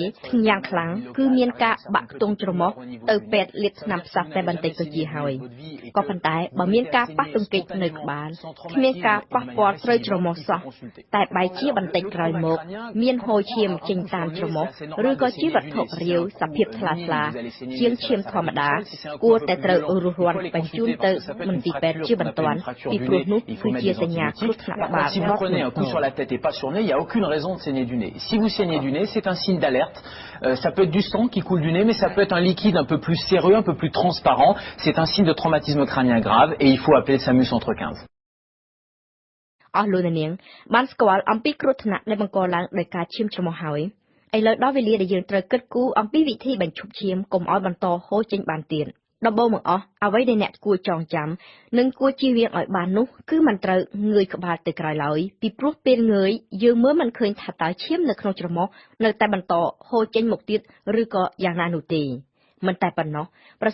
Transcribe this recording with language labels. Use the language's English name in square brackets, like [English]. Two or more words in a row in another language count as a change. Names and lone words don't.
[Khmer] យ៉ាងខ្លាំងគឺមានការបាក់ខ្ទង់ច្រមុះទៅពេទ្យលាបថ្នាំផ្សះតែបន្តិចក៏ជាហើយក៏ប៉ុន្តែបើមានការប៉ះទង្គិចនៅក្បាលគ្មានការប៉ះពាល់ត្រូវច្រមុះសោះតែបែរជាបន្តិចក្រោយមកមានហូរឈាមចេញតាមច្រមុះឬក៏ជាវត្ថុរាវសភាពថ្លាជាងឈាមធម្មតាគួរតែត្រូវរស់រាន់បញ្ជូនទៅមន្ទីរពេទ្យជាបន្ទាន់ពីព្រោះនោះគឺជាសញ្ញាគ្រោះថ្នាក់ក្បាល [French] Si vous prenez un coup sur la tête et pas sur le nez, il n'y a aucune raison de saigner du nez. Si vous saignez du nez, c'est un signe d'alerte. Ça peut être du sang qui coule du nez, mais ça peut être un liquide un peu plus séreux, un peu plus transparent. C'est un signe de traumatisme crânien grave et il faut appeler le SAMU Centre 15. [Khmer] អស់លោកនាងបានស្គាល់អំពីគ្រោះថ្នាក់ដែលបង្កឡើងដោយការឈាមច្រមុះហើយឥឡូវដល់វេលាដែលយើងត្រូវគិតគូរអំពីវិធីបញ្ឈប់ឈាមកុំឲ្យបន្តហូរចេញបានទៀតដំបូងបង្អស់អ្វីដែលអ្នកគួរចងចាំនិងគួរជៀសវាងឲ្យបាននោះគឺមិនត្រូវងើយក្បាលទៅក្រោយឡើយពីព្រោះពេលងើយយើងមើលមិនឃើញថាតើឈាមនៅក្នុងច្រមុះនៅតែបន្តហូរចេញមកទៀតឬក៏យ៉ាងណានោះទេមិនតែប៉ុណ្ណោះប្រ